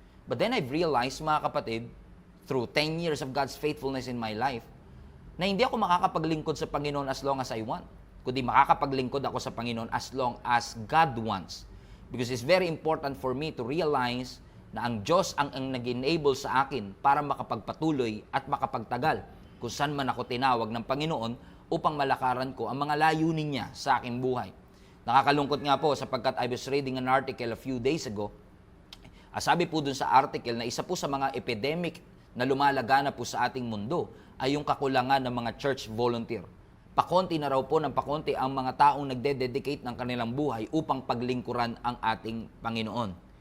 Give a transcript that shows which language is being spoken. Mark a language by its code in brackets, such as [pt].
[en] But then I've realized, [tl] mga kapatid, [en] through 10 years of God's faithfulness in my life, [tl] na hindi ako makakapaglingkod sa Panginoon [en] as long as I want, [tl] kundi makakapaglingkod ako sa Panginoon [en] as long as God wants. Because it's very important for me to realize [tl] na ang Diyos ang nag-enable sa akin para makapagpatuloy at makapagtagal kung saan man ako tinawag ng Panginoon upang malakaran ko ang mga layunin niya sa aking buhay. Nakakalungkot nga po sapagkat [en] I was reading an article a few days ago. [tl] Sabi po dun sa article na isa po sa mga epidemic na lumalagana po sa ating mundo ay yung kakulangan ng mga church volunteer. Pakonti na raw po ng pakonti ang mga taong nagde-dedicate ng kanilang buhay upang paglingkuran ang ating Panginoon.